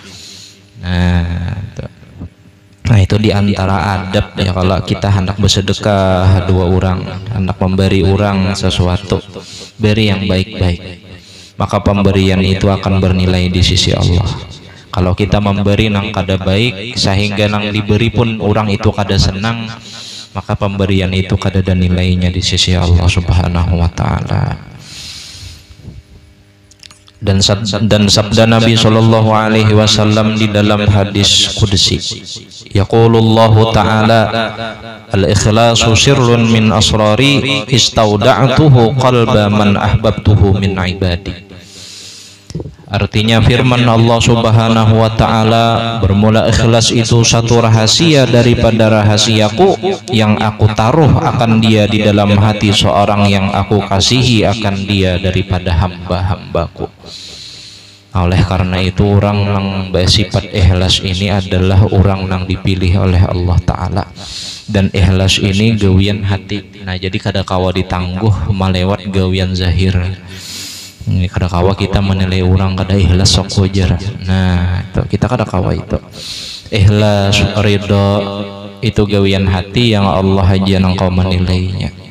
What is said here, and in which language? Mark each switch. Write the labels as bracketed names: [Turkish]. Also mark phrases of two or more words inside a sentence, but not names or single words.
[Indonesian] Nah itu diantara adab ya kalau kita hendak bersedekah dua orang, hendak memberi orang sesuatu, beri yang baik-baik, maka pemberian itu akan bernilai di sisi Allah. [Banjar] Kalau kita memberi nang kada baik sehingga nang diberi pun orang itu kada senang, maka pemberian itu kada ada nilainya di sisi Allah [Arabic] سبحانه وتعالى. [Indonesian] Dan sabda Nabi [Arabic] صلى الله عليه وسلم [Indonesian] di dalam hadis qudsi, [Arabic] يقول الله تعالى الإخلاص سر من أسراري استودعته قلب من أحببته من عبادي. [Indonesian] Artinya firman Allah [Arabic] سبحانه وتعالى, [Indonesian] bermula ikhlas itu satu rahasia daripada rahasiaku yang aku taruh akan dia di dalam hati seorang yang aku kasihi akan dia daripada hamba-hambaku. Oleh karena itu orang yang bersifat ikhlas ini adalah orang yang dipilih oleh Allah Ta'ala. [Banjar] Dan ikhlas ini gawian hati. Nah jadi kada kawa ditangguh melewat gawian zahir. Ini kada kawa kita menilai orang kada ikhlas sok wajar. Nah itu kita kada kawa itu. Ikhlas ridho itu gawian hati yang Allah aja yang kau menilainya.